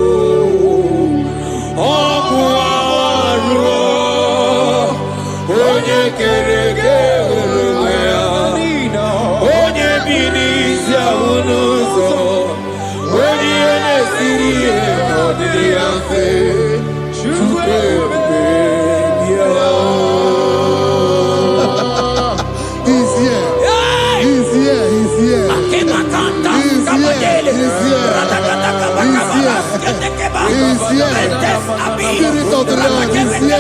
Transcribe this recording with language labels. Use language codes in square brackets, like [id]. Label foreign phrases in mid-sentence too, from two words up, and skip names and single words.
[ig] Ọkụ arụ onye kere eke onwe ya onye bi n'isi ahụ n'ụzọ onye ihe na-esiri ihe n'ọdịrị ya mfe Chukwu ebube bịa. [en] He's here. He's here. He's here. He's here. He's here. Spirit of the Lord is here.